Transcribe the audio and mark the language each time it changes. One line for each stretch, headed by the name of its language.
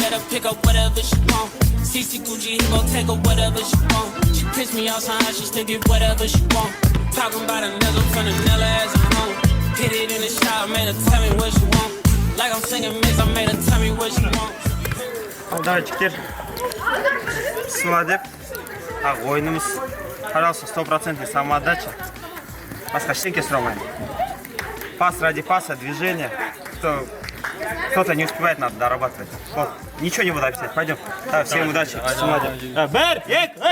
English: Pick up whatever she want. CC Gucci, he gon' take her whatever she want. She piss me off, somehow she still get whatever she want. Talking about a nigga from the Nella as a home. Hit it in the shot, made her tell me what she want. Like I'm singing mix, I made her tell me what she want.
Russian: Давайте, Сладеп.
Kazakh: Ойынымыз қаралса 100% самоотдача. Басқа ештеңке сұрамаймын.
Russian: Пас ради паса, движение. Кто-то не успевает, надо дорабатывать. Вот. Ничего не буду объяснять. Пойдем. Да, всем удачи.
Kazakh: Бэр, ек,